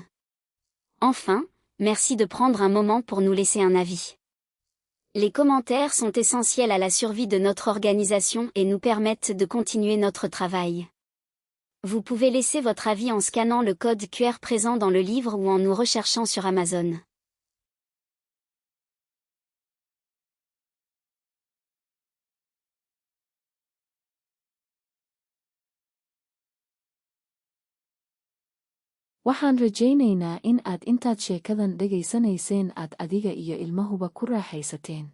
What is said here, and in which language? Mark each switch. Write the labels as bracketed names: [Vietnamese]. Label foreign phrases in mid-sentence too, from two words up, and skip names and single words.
[French] Enfin, merci de prendre un moment pour nous laisser un avis. Les commentaires sont essentiels à la survie de notre organisation et nous permettent de continuer notre travail. Vous pouvez laisser votre avis en scannant le code QR présent dans le livre ou en nous recherchant sur Amazon. [Somali] Waxaan rajaynaynaa in aad intaad sheekadan dhegaysanayseen aad adiga iyo ilmahuba ku raaxaysateen.